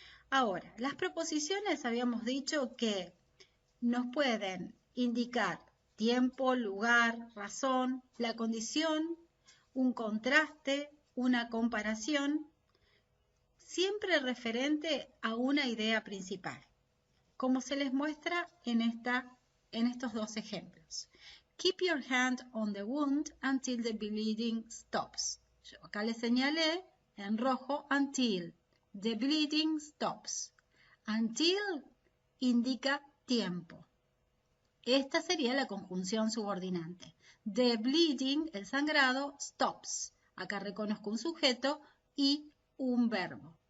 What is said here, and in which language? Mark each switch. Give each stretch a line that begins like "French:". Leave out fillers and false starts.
Spanish: Ahora, las proposiciones habíamos dicho que nos pueden indicar tiempo, lugar, razón, la condición, un contraste, una comparación, siempre referente a una idea principal, como se les muestra en estos dos ejemplos.
English: Keep your hand on the wound until the bleeding stops.
Spanish: Yo acá les señalé en rojo
English: until the bleeding stops.
Spanish: Until indica tiempo. Esta sería la conjunción subordinante.
English: The bleeding,
Spanish: el sangrado,
English: stops.
Spanish: Acá reconozco un sujeto y un verbo.